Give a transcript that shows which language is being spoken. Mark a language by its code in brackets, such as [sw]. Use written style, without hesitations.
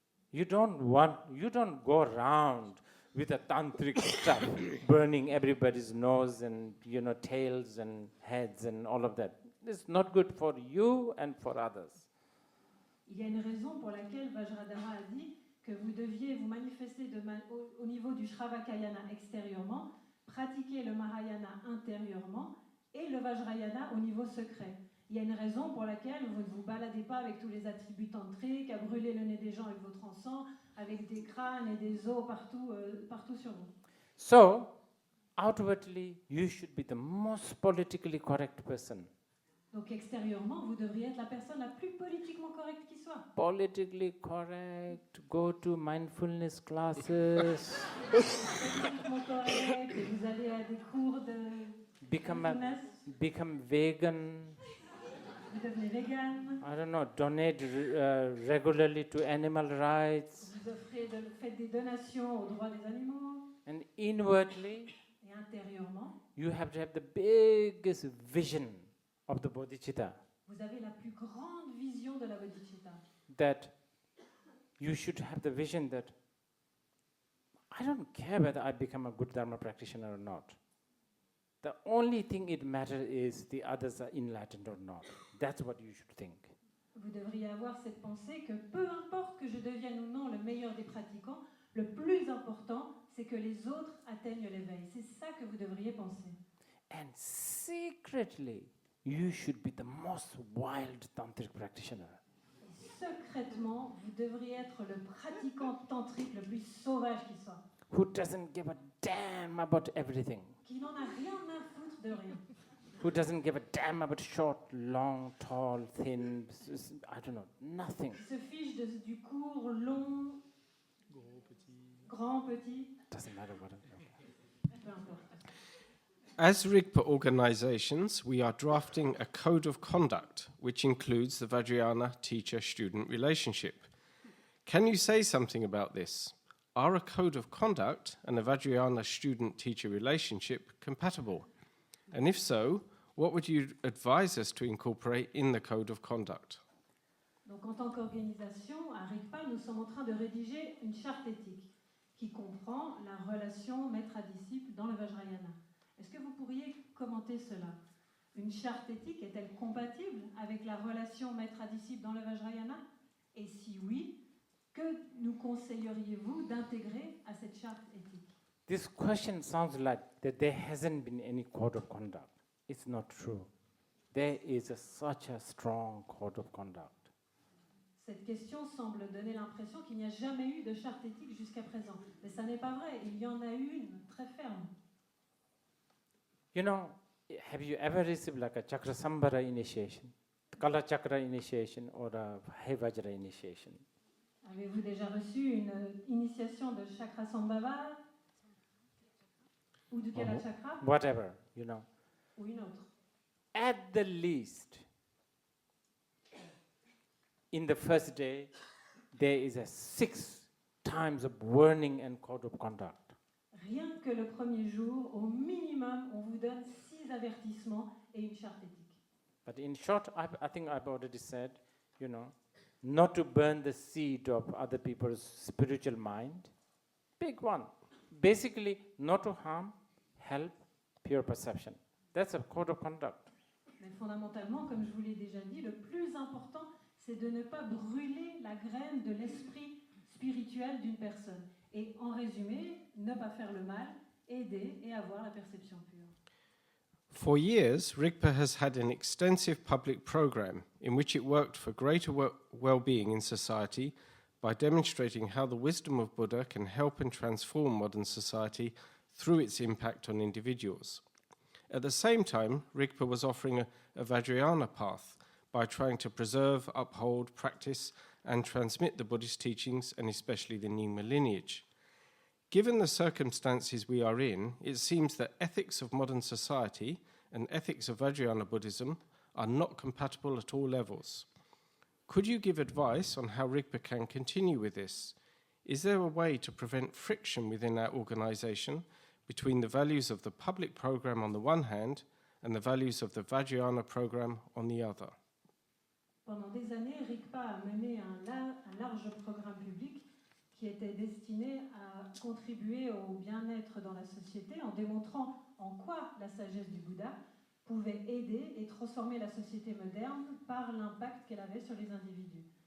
[en] You don't go around with a tantric stuff, burning everybody's nose and tails and heads and all of that. It's not good for you and for others. [fr] Il y a une raison pour laquelle Vajradhara a dit que vous deviez vous manifester au niveau du Shravakayana extérieurement, pratiquer le Mahayana intérieurement et le Vajrayana au niveau secret. Il y a une raison pour laquelle vous ne vous baladez pas avec tous les attributs tantriques, à brûler le nez des gens avec votre encens, avec des crânes et des os partout sur vous. [en] So, outwardly, you should be the most politically correct person. [fr] Donc extérieurement, vous devriez être la personne la plus politiquement correcte qui soit. [en] Politically correct, go to mindfulness classes, [fr] Politiquement correct, et vous allez à des cours de [en] become vegan. [fr] Vous devenez vegan. [en] I don't know, donate regularly to animal rights. [fr] Vous faites des donations aux droits des animaux. [en] And inwardly, [fr] Et intérieurement, [en] you have to have the biggest vision of the bodhicitta. [fr] vous avez la plus grande vision de la bodhicitta. [en] That you should have the vision that I don't care whether I become a good Dharma practitioner or not. The only thing it matters is the others are enlightened or not. That's what you should think. [fr] Vous devriez avoir cette pensée que peu importe que je devienne ou non le meilleur des pratiquants, le plus important, c'est que les autres atteignent l'éveil. C'est ça que vous devriez penser. [en] And secretly, you should be the most wild tantric practitioner. [fr] Et secrètement, vous devriez être le pratiquant tantrique le plus sauvage qui soit. [en] Who doesn't give a damn about everything. [fr] Qui n'en a rien à foutre de rien. [en] Who doesn't give a damn about short, long, tall, thin, I don't know, nothing. [fr] Qui se fiche du court, long, grand, petit. [en] Doesn't matter what. [fr] Peu importe. [en] As Rigpa organizations, we are drafting a code of conduct which includes the Vajrayana teacher-student relationship. Can you say something about this? Are a code of conduct and a Vajrayana student-teacher relationship compatible? And if so, what would you advise us to incorporate in the code of conduct? [fr] Donc, en tant qu'organisation, à Rigpa, nous sommes en train de rédiger une charte éthique qui comprend la relation maître à disciple dans le Vajrayana. Est-ce que vous pourriez commenter cela? Une charte éthique est-elle compatible avec la relation maître à disciple dans le Vajrayana? Et si oui, que nous conseilleriez-vous d'intégrer à cette charte éthique? [en] This question sounds like that there hasn't been any code of conduct. It's not true. There is such a strong code of conduct. [fr] Cette question semble donner l'impression qu'il n'y a jamais eu de charte éthique jusqu'à présent. Mais ça n'est pas vrai, il y en a une très ferme. [en] You know, have you ever received like a Chakra Sambhara initiation, Kala Chakra initiation or a Vajra initiation? [fr] Avez-vous déjà reçu une initiation de Chakra Sambhava ou du Kala Chakra? [en] Whatever, you know. [fr] Ou une autre. [en] At the least, in the first day, there is a 6 times of warning and code of conduct. [fr] Rien que le premier jour, au minimum, on vous donne 6 avertissements et une charte éthique. [en] But in short, I think I've already said, you know, not to burn the seed of other people's spiritual mind. Big one. Basically, not to harm, help, pure perception. That's a code of conduct. [fr] Mais fondamentalement, comme je vous l'ai déjà dit, le plus important, c'est de ne pas brûler la graine de l'esprit spirituel d'une personne. Et en résumé, ne pas faire le mal, aider et avoir la perception pure. [en] For years, Rigpa has had an extensive public program in which it worked for greater well-being in society by demonstrating how the wisdom of Buddha can help and transform modern society through its impact on individuals. At the same time, Rigpa was offering a Vajrayana path by trying to preserve, uphold, practice, and transmit the Buddhist teachings, and especially the Nyingma lineage. Given the circumstances we are in, it seems that ethics of modern society and ethics of Vajrayana Buddhism are not compatible at all levels. Could you give advice on how Rigpa can continue with this? Is there a way to prevent friction within our organization between the values of the public program on the one hand and the values of the Vajrayana program on the other? [fr] Pendant des années, Rigpa a mené un large programme public qui était destiné à contribuer au bien-être dans la société en démontrant en quoi la sagesse du Bouddha pouvait aider et transformer la société moderne par l'impact qu'elle avait sur les individus.